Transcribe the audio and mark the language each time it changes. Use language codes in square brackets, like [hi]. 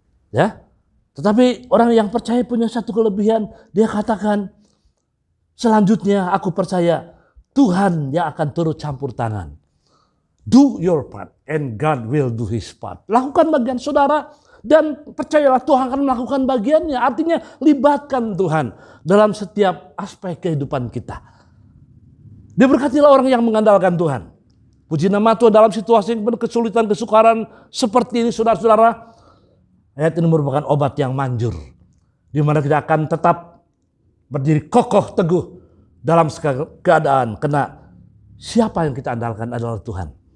[id] Ya, tetapi orang yang percaya punya satu kelebihan, dia katakan, selanjutnya aku percaya Tuhan yang akan turut campur tangan. [en] Do your part and God will do his part. [id] Lakukan bagian saudara dan percayalah Tuhan akan melakukan bagiannya. Artinya libatkan Tuhan dalam setiap aspek kehidupan kita. Diberkatilah orang yang mengandalkan Tuhan. Puji nama Tuhan, dalam situasi yang penuh kesulitan, kesukaran seperti ini saudara-saudara, ayat ini merupakan obat yang manjur, di mana kita akan tetap berdiri kokoh teguh dalam segala keadaan, karena siapa yang kita andalkan adalah Tuhan.